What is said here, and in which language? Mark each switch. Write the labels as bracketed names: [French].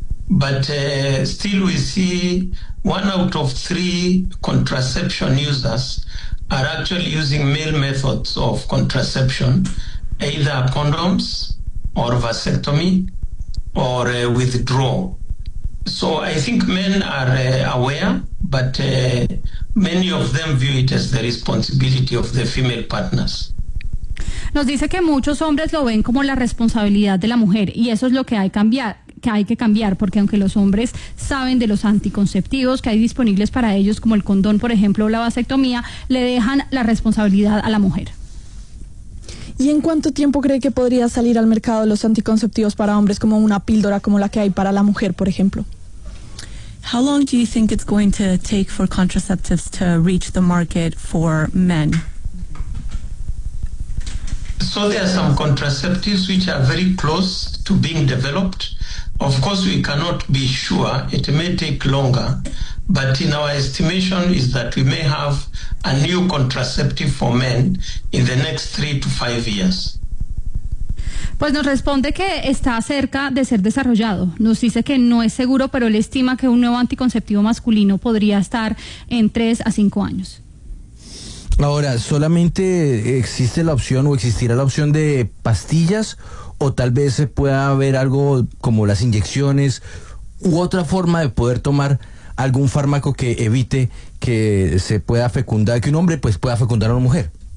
[English] But still we see 1 out of 3 contraception users are actually using male methods of contraception, either condoms or vasectomy or withdrawal. So I think men are aware, but many of them view it as the responsibility of their female partners. [Spanish] Nos dice que muchos hombres lo ven como la responsabilidad de la mujer, y eso es lo que hay que cambiar, porque aunque los hombres saben de los anticonceptivos que hay disponibles para ellos, como el condón, por ejemplo, o la vasectomía, le dejan la responsabilidad a la mujer. ¿Y en cuánto tiempo cree que podría salir al mercado los anticonceptivos para hombres, como una píldora como la que hay para la mujer, por ejemplo? [English] How long do you think it's going to take for contraceptives to reach the market for men? So there are some contraceptives which are very close to being developed. Of course, we cannot be sure. It may take longer. But in our estimation is that we may have a new contraceptive for men in the next 3 to 5 years. [Spanish] Pues nos responde que está cerca de ser desarrollado. Nos dice que no es seguro, pero él estima que un nuevo anticonceptivo masculino podría estar en 3 a 5 años. Ahora, ¿solamente existe la opción o existirá la opción de pastillas, o tal vez se pueda haber algo como las inyecciones u otra forma de poder tomar algún fármaco que evite que se pueda fecundar, que un hombre pues pueda fecundar a una mujer?